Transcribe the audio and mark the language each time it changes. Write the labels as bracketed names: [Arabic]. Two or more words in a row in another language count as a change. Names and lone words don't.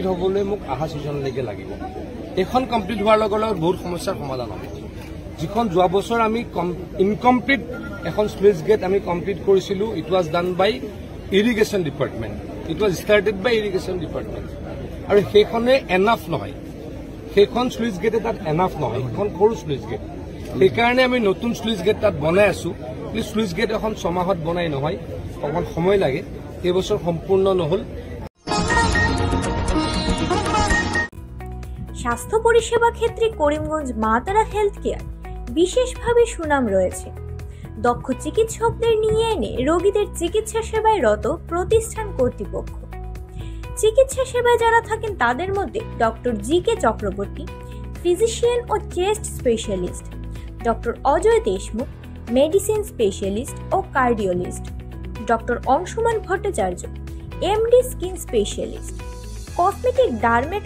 [Assamese] হ'বলৈ মোক অহা ছিজনলৈকে লাগিব এইখন কমপ্লিট হোৱাৰ লগে লগে বহুত সমস্যাৰ সমাধান হ'ব যিখন যোৱা বছৰ আমি ইনকমপ্লিট এখন [English] sluice gate [Assamese] আমি কমপ্লিট কৰিছিলোঁ [English] It was done by irrigation department It was started by irrigation department [Assamese] আৰু সেইখনে এনাফ নহয় সেইখন [English] sluice gate [Assamese] তাত এনাফ নহয় সেইখন সৰু [English] sluice gate [Assamese] সেইকাৰণে আমি নতুন [English] sluice gate [Assamese] তাত বনাই আছোঁ কিন্তু [English] sluice gate [Assamese] এখন 6 মাহত বনাই নহয় অকণমান সময় লাগে এইবছৰ সম্পূৰ্ণ নহ'ল [Bangla] স্বাস্থ্য পরিষেবা ক্ষেত্রে করিমগঞ্জ মা তারা হেলথ কেয়ার বিশেষভাবে সুনাম রয়েছে দক্ষ চিকিৎসকদের নিয়ে এনে রোগীদের চিকিৎসা সেবায় রত প্রতিষ্ঠান কর্তৃপক্ষ। চিকিৎসা সেবায় যারা থাকেন তাদের মধ্যে ডক্টর জি.কে. চক্রবর্তী, ফিজিশিয়ান ও [English] chest specialist, [Bangla] ডক্টর অজয় দেশমুখ, [English] medicine specialist [Bangla] ও কার্ডিওলজিস্ট, ডক্টর অংশুমান ভট্টাচার্য, [English] MD skin specialist, cosmetic dermato